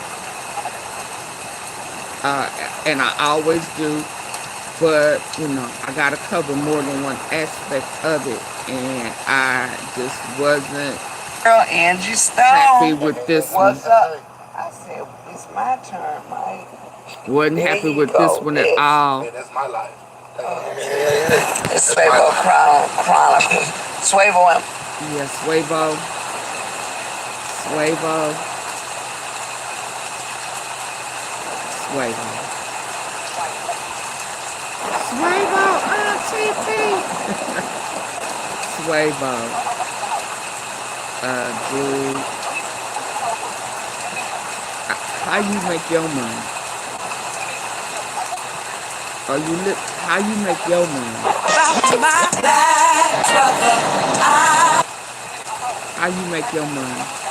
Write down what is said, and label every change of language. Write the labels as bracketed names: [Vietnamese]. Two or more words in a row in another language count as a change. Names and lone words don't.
[English] And I always do, but I gotta cover more than one aspect of it. and I just wasn't Girl, Angie Stone. happy with this one. What's up? I said, it's my turn, Mike. Wasn't There happy you with go. this one at all. Man, that's my life. It's Swavo Chronicles. Swavo and Yeah, Swavo. Swavo. Swavo. Swavo, AunTeaFee. Swavo. Dude. How you make your money? Or how you make your money? How you make your money?